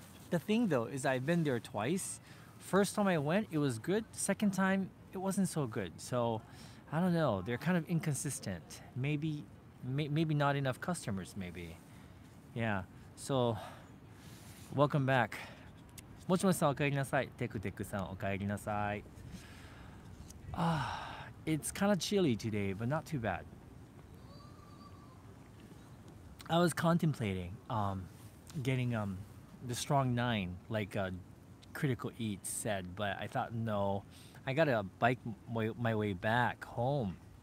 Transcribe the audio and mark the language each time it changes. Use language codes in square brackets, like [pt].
[en] The thing though is I've been there twice. First time I went, it was good. Second time, it wasn't so good. So I don't know. They're kind of inconsistent. Maybe not enough customers. Maybe. Yeah. So welcome back. [ja] もちもちさんお帰りなさい。テクテクさんお帰りなさい。 [en] It's kind of chilly today, but not too bad. I was contemplating getting the strong 9 like Critical Eats said, but I thought no, I gotta bike my way back home.